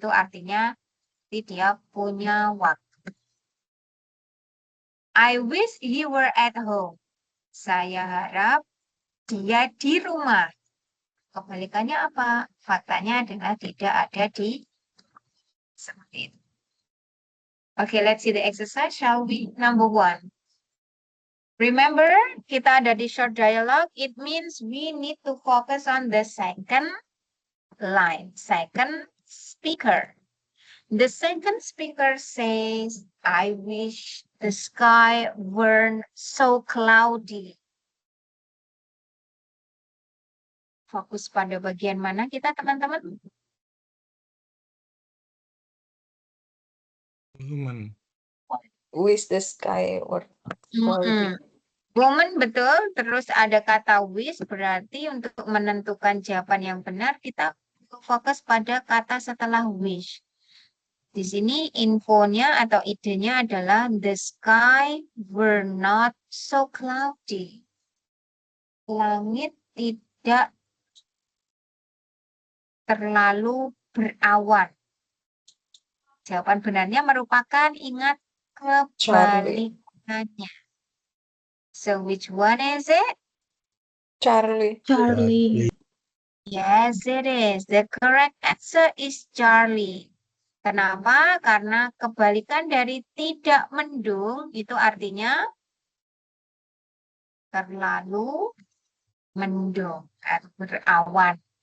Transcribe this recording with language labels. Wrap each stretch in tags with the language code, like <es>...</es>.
<id>Itu artinya dia punya waktu.</id> <en>I wish he were at home.</en> <id>Saya harap dia di rumah. Kebalikannya apa? Faktanya adalah tidak ada di seperti itu.</id> <en>Okay, let's see the exercise, shall we? Number 1. Remember,</en> <id>kita ada di</id> <en>short dialogue. It means we need to focus on the second line, second speaker. The second speaker says, I wish the sky weren't so cloudy.</en> <id>Fokus pada bagian mana kita, teman-teman?</id> <en>Wish the sky were cloudy. Woman,</en> <id>betul. Terus ada kata wish, berarti untuk menentukan jawaban yang benar, kita fokus pada kata setelah wish. Di sini infonya atau idenya adalah</id> <en>the sky were not so cloudy.</en> <id>Langit tidak terlalu berawan. Jawaban benarnya merupakan ingat kebalikannya.</id> <en>So which one is it? Charlie. Charlie. Yes, it is. The correct answer is Charlie.</en> <id>Kenapa? Karena kebalikan dari tidak mendung itu artinya terlalu mendung atau berawan.</id>